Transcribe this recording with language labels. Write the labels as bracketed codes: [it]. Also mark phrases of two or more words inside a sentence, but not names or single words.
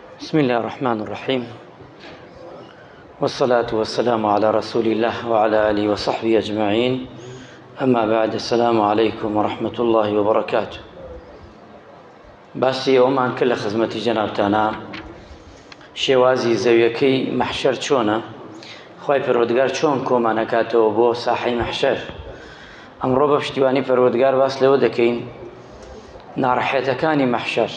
[ar] بسم الله الرحمن الرحيم، والصلاة والسلام على رسول الله وعلى آله وصحبه أجمعين. أما بعد، السلام عليكم ورحمة الله وبركاته. [ckb] باسی ئەومان کرد لە خزمەتی جەنابتانە شێوازی زەویەکەی مەحشەر چۆنە، خوای پەروەردگار چۆن کۆمانەکاتەوە بۆ ساحەی مەحشەر. ئەمڕۆ بە پشتیوانی پەروەردگار باس لەوە دەکەین ناڕەحەتەکانی مەحشەر.